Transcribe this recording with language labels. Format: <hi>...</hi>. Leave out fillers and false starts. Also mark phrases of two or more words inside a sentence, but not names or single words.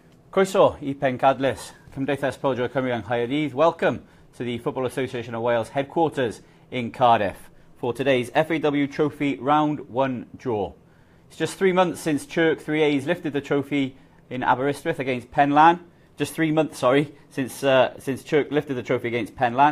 <cy>Croeso I Pencadlys, Cymdeithas Pêl-droed Cymru yng Nghaerdydd.</cy> <en>Welcome to the Football Association of Wales headquarters in Cardiff for today's FAW Trophy Round 1 draw. It's just 3 months since Chirk 3A's lifted the trophy in Aberystwyth against Penlan. Just 3 months, since Chirk lifted the trophy against Penlan.</en>